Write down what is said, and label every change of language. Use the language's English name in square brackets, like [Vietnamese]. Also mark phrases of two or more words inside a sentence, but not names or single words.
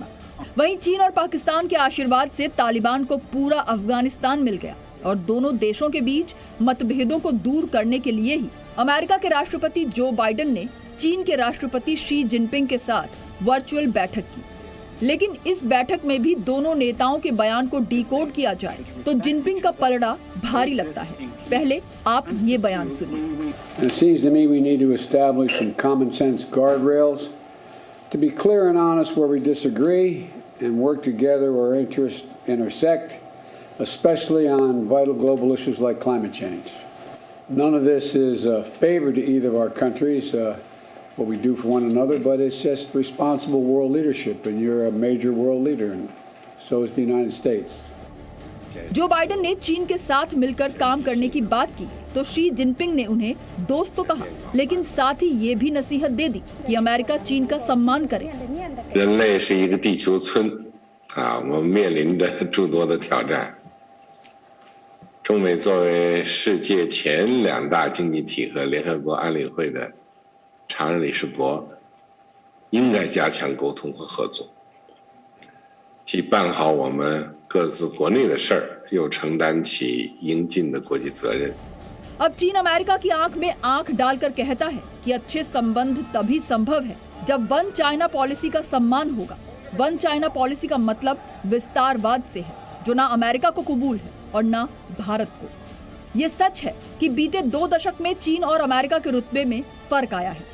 [Hindi] वहीं चीन और पाकिस्तान के आशीर्वाद से तालिबान को पूरा अफगानिस्तान मिल गया और दोनों देशों के बीच मतभेदों को दूर करने के लिए ही अमेरिका के राष्ट्रपति जो बाइडेन ने चीन के राष्ट्रपति शी जिनपिंग के साथ वर्चुअल बैठक की। लेकिन इस बैठक में भी दोनों नेताओं के बयान को डिकोड किया जाए तो जिनपिंग का पलड़ा भारी लगता है। पहले आप ये बयान सुनिए। [English] It seems to me we need to establish some common sense guardrails to be clear and honest where we disagree and work together where interests intersect, especially on vital global issues like climate change. None of this is a favor to either of our countries, what we do for one another, but it's just responsible world leadership, and you're a major world leader, and so is the United States. [Hindi] जो बाइडेन ने चीन के साथ मिलकर काम करने की बात की तो शी जिनपिंग ने उन्हें दोस्त तो कहा, लेकिन साथ ही ये भी नसीहत दे दी कि अमेरिका चीन का सम्मान करे। [Chinese] 人类是一个地球村啊，我们面临着诸多的挑战。中美作为世界前2大经济体和联合国安理会的常任理事国，应该加强沟通和合作，既办好我们各自国内的事儿，又承担起应尽的国际责任。 [Hindi] अब चीन अमेरिका की आंख में आंख डालकर कहता है कि अच्छे संबंध तभी संभव है जब वन चाइना पॉलिसी का सम्मान होगा। वन चाइना पॉलिसी का मतलब विस्तारवाद से है, जो ना अमेरिका को कबूल है और ना भारत को। ये सच है कि बीते 2 दशक में चीन और अमेरिका के रुतबे में फर्क आया है।